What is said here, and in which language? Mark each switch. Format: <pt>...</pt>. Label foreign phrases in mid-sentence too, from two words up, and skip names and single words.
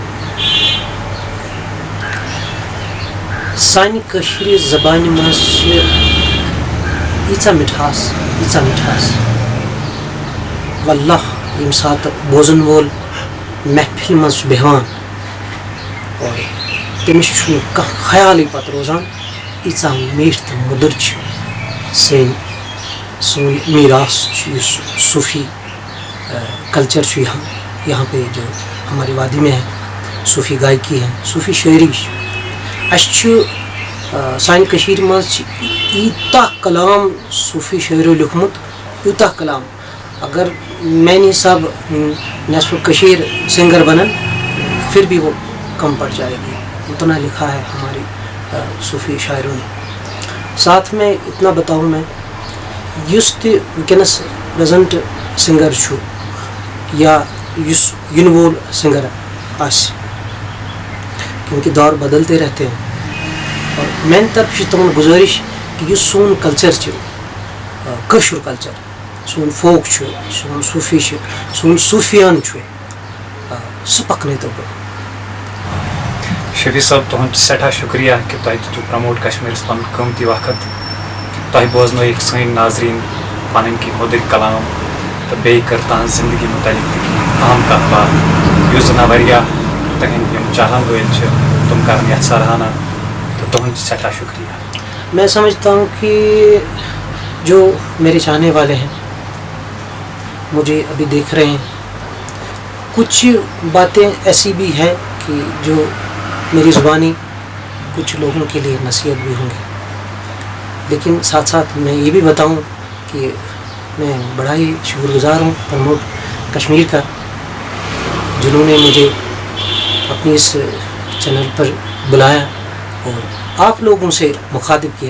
<ks>سانہِ کٲشِرِ زبانہِ منٛز چھِ ییٖژاہ مِٹھاس واللہ ییٚمہِ ساتہٕ بوزن وول محفِل منٛز چھُ بیٚہوان اور تٔمِس چھُنہٕ کانٛہہ خیالٕے پتہٕ روزان ییٖژاہ میٖٹھ تہٕ مٔدٕر چھِ سون میراث چھُ یُس صوفی کلچر چھُ</ks> <ur>یہاں پہ جو ہماری وادی میں ہے, صوفی گائکی ہے,</ur> <ks>صوفی شاعری چھِ. اَسہِ چھُ سانہِ کٔشیٖرِ منٛز چھِ یوٗتاہ کلام صوفی شاعرو لیوٗکھمُت, یوٗتاہ کلام, اگر میانہِ حساب نصف کشیر سنگر بنن</ks> <ur>پھر بھی وہ کم پڑ جائے گی, اتنا لکھا ہے ہماری صوفی شاعروں نے. ساتھ میں اتنا بتاؤں میں,</ur> <ks>یُس تہِ وٕنکٮ۪نس پریزنٹ سنگر چھُ یا یُس یِنہٕ وول سنگر آسہِ,</ks> <ur>کیونکہ دور بدلتے رہتے ہیں,</ur> <ks>اور میانہِ طرف چھِ تِمن گزٲرِش یُس سون کلچر چھُ کٲشُر کلچر سون فوک چھُ سون صوٗفی چھُ سون صوٗفیان چھُ سُہ پکنٲیتو برونٛہہ. شفیع صٲب تُہُنٛد سٮ۪ٹھاہ شُکریہ کہِ تۄہہِ دِتوٗ پرٛموٹ کشمیٖرَس پَنُن قۭمتی وقت تۄہہِ بوزنٲیِکھ سٲنۍ ناظریٖن پَنٕنۍ کینٛہہ مٔدٕرۍ کلام تہٕ بیٚیہِ کٔر تُہنٛز زندگی متعلق تہِ کینٛہہ اہم کَتھ باتھ یُس زَن واریاہ تُہنٛدۍ یِم چاہن وٲلۍ چھِ تِم کَرن یَتھ سراہانہ تہٕ تُہُنٛد سٮ۪ٹھاہ شُکریہ.</ks> <ur>میں سمجھتا ہوں کہ جو میرے چاہنے والے ہیں مجھے ابھی دیکھ رہے ہیں کچھ باتیں ایسی بھی ہیں کہ جو میری زبانی کچھ لوگوں کے لیے نصیحت بھی ہوں گی لیکن ساتھ ساتھ میں یہ بھی بتاؤں کہ میں بڑا ہی شکر گزار ہوں پرموٹ کشمیر کا جنہوں نے مجھے اپنی اس چینل پر بلایا اور آپ لوگوں سے مخاطب کیا.</ur>